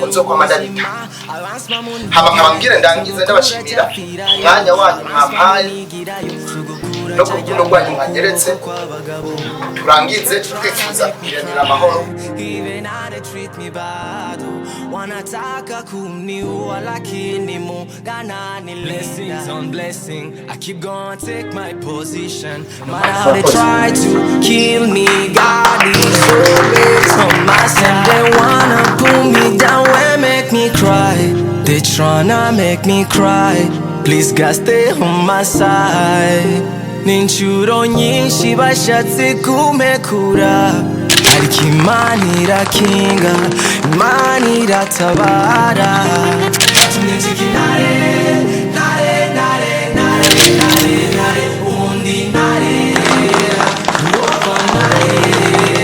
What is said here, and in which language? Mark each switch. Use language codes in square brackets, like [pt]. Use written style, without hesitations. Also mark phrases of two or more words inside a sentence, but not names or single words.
[rn] nzokwa madalita haba nkabambwira ndangiza ndabashimira umwanya wanyu mwampaye no ku rukundo rwanyu mwageretse turangize twifuza kugiranira amahoro. [sw] Wanataka kuniua lakini Mungu ni [en] blessings on blessing. I keep going take my position. No matter how they try to kill me, God is always on my side. They wanna pull me down and make me cry. They tryna make me cry. Please God stay on my side. [rn] Ninshuro nyinshi bashatse kumekura ariko Imana irakinga, Imana iratabara. Tumwitike Ntare, ubundi Ntare, uwapfa Ntare.